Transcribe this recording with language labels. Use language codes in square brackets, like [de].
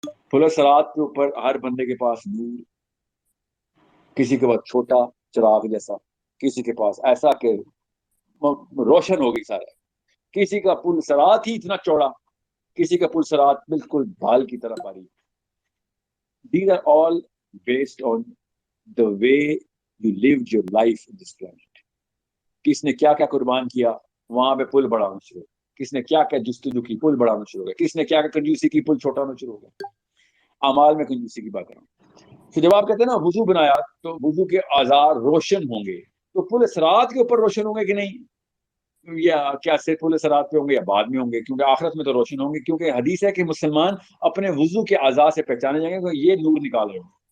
[ur] پل صراط کے اوپر ہر بندے کے پاس نور، کسی کے پاس چھوٹا چراغ جیسا، کسی کے پاس ایسا کہ روشن ہو گئی سارا، کسی کا پل صراط ہی اتنا چوڑا، کسی کا پل صراط بالکل بال کی طرح باریک. [en] These are all based on the way you lived your life in this planet. [ur] کس نے کیا کیا قربان کیا، وہاں پہ پل بڑا ہونا شروع ہو گیا. کس نے کیا کیا جستجو کی، پل بڑا ہونا شروع ہو گیا. کس نے کیا کیا کنجوسی کی، پل چھوٹا ہونا شروع ہو گیا. اعمال میں کنجوسی کی بات کروں. تو جب آپ کہتے ہیں نا وضو بنایا تو وضو کے آزار روشن ہوں گے، تو پل صراط کے اوپر روشن ہوں گے کہ نہیں، یا کیا صرف پل صراط پہ ہوں گے یا بعد میں ہوں گے؟ کیونکہ آخرت میں تو روشن ہوں گے، کیونکہ حدیث ہے کہ مسلمان اپنے وضو کے اعضاء سے پہچانے جائیں گے کہ یہ نور نکال رہے ہیں.